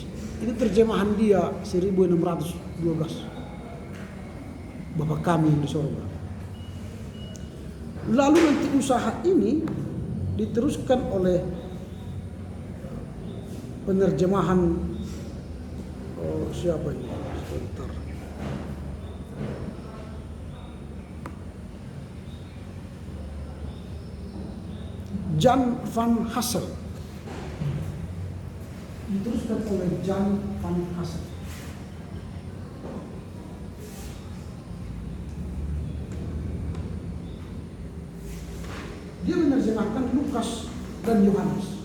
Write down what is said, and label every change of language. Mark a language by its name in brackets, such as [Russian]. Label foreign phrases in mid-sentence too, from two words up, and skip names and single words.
[Indonesian] Ini terjemahan dia 1612. Bapa kami di sorga. Lalu nanti usaha ini diteruskan oleh penerjemahan siapa ini? Sebentar. Jan van Hassel. Diteruskan oleh Jan van Hassel. Dia menerjemahkan Lukas dan Yohanes.